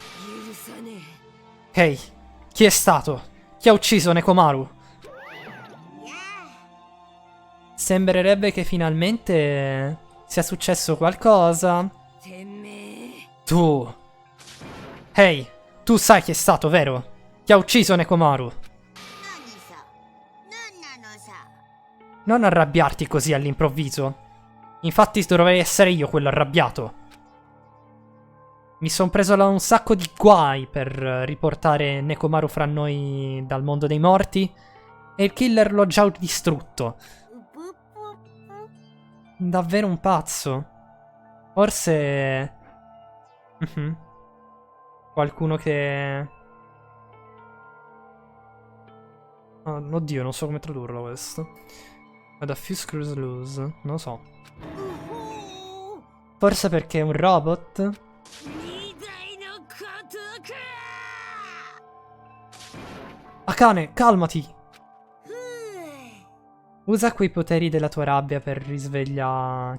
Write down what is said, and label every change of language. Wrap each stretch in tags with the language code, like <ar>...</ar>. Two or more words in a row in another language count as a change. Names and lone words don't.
<it>Ehi, chi è stato? Chi ha ucciso Nekomaru? Sembrerebbe che finalmente sia successo qualcosa. Tu. Ehi, tu sai chi è stato, vero? Chi ha ucciso Nekomaru?</it> <ja>何さ何なのさ</ja> <it>Non arrabbiarti così all'improvviso. Infatti dovrei essere io quello arrabbiato. Mi son preso un sacco di guai per riportare Nekomaru fra noi dal mondo dei morti. E il killer l'ho già distrutto. Davvero un pazzo. Forse... Qualcuno che... oddio, non so come tradurlo questo.</it> <en>Ad a few screws loose.</en> <it>Non lo so. Forse perché è un robot? Akane, calmati! Usa quei poteri della tua rabbia per risvegliare...</it>